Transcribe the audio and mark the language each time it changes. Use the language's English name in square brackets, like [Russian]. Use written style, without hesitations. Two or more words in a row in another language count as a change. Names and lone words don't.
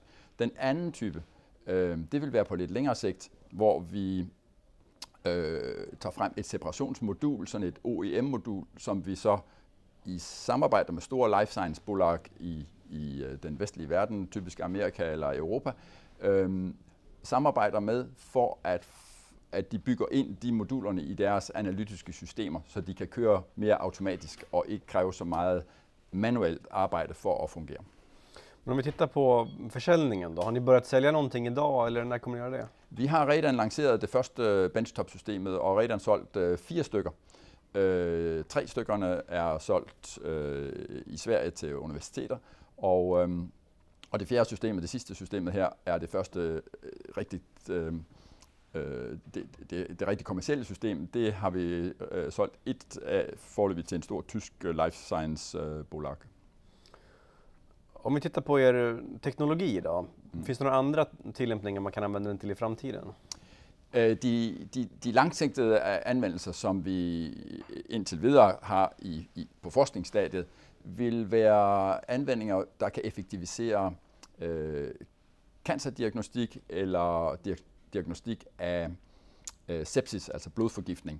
[Danish] Den anden type, det vil være på lidt længere sigt, hvor vi tager frem et separationsmodul, sådan et OEM-modul, som vi så i samarbejde med store [English] life science- [Danish] bolag i den vestlige verden, typisk Amerika eller Europa, samarbejder med for at de bygger ind de modulerne i deres analytiske systemer, så de kan køre mere automatisk og ikke kræve så meget manuelt arbejde for at fungere. [Swedish] Men om vi tittar på försäljningen då, har ni börjat sälja någonting idag eller när kommer ni göra det? [Danish] Vi har redan lanceret det første benchtop-systemet og redan solgt 4 stykker. 3 stykkerne er solgt i Sverige til universiteter, og det fjerde system, det sidste systemet her, er det første det rigtig kommercielle system. Det har vi solgt et af foreløbig til en stor tysk [English] life science [Danish] bolag. [Swedish] Om vi tittar på teknologi då, finns det några andra tillämpningar man kan använda den till i framtiden? [Danish] De langsigtede anvendelser, som vi indtil videre har på forskningsstadiet, vil være anvendinger, der kan effektivisere cancerdiagnostik eller diagnostik af sepsis, altså blodforgiftning.